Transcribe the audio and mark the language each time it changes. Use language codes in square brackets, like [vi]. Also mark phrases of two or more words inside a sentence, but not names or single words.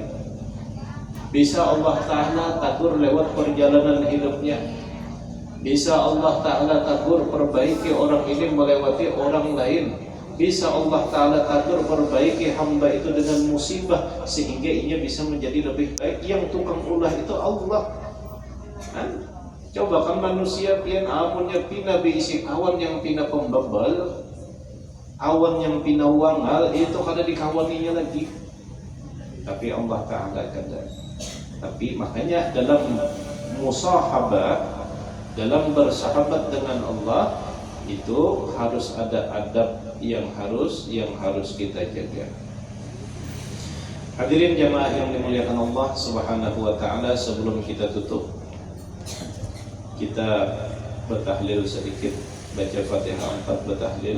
[bjn] Bisa [ar] Allah Ta'ala [bjn] takur lewat perjalanan hidupnya. Bisa [ar] Allah Ta'ala [bjn] takur perbaiki orang ini melewati orang lain. Bisa [ar] Allah Ta'ala [bjn] atur perbaiki hamba itu dengan musibah sehingga ia bisa menjadi lebih baik. Yang tukang ulah itu Allah. Coba kan manusia pian amunnya pina beisi kawan yang pina pembebal, kawan yang pina wangal, itu kada dikawaninya lagi. Tapi [ar] Allah Ta'ala [bjn] kada. Tapi makanya dalam musahabah, dalam bersahabat dengan Allah itu harus ada adab yang harus kita jaga. Hadirin jamaah yang dimuliakan [ar] Allah Subhanahu wa taala, [bjn] sebelum kita tutup kita bertahlil sedikit, baca Fatihah 4 bertahlil.